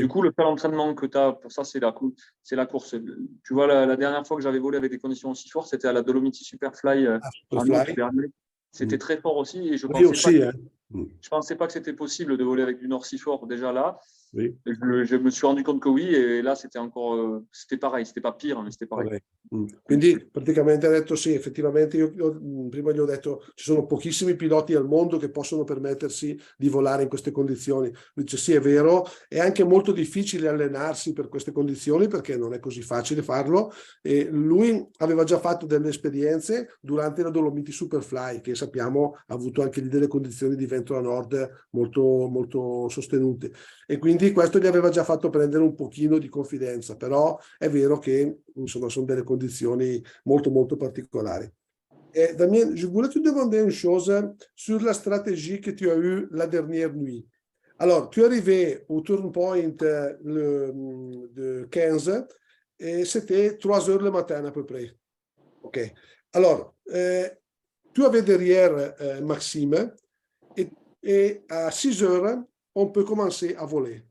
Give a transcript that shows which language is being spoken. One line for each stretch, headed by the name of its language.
French: du coup, le seul entraînement que tu as pour ça, c'est la course. Tu vois, la dernière fois que j'avais volé avec des conditions aussi fortes, c'était à la Dolomiti Superfly en août dernier. C'était très fort aussi et je pensais pas que c'était possible de voler avec du nord si fort déjà là. Oui. Je me suis rendu
Italian: conto che
French: oui, e là c'était pareil, c'était pas pire, mais c'était pareil.
Italian: Quindi praticamente ha detto sì, effettivamente io prima gli ho detto ci sono pochissimi piloti al mondo che possono permettersi di volare in queste condizioni. Lui dice sì, è vero, è anche molto difficile allenarsi per queste condizioni perché non è così facile farlo e lui aveva già fatto delle esperienze durante la Dolomiti Superfly che sappiamo ha avuto anche lì delle condizioni di vento a nord molto, molto sostenute e quindi questo gli aveva già fatto prendere un pochino di confidenza, però è vero che insomma sono delle conditions molto molto particolari.
French: Damien, je voulais te demander une chose sur la stratégie que tu as eue la dernière nuit. Alors, tu es arrivé au turn point de 15 et c'était 3 heures le matin à peu près. OK. Alors, tu avais derrière Maxime et à 6 heures, on peut commencer à voler.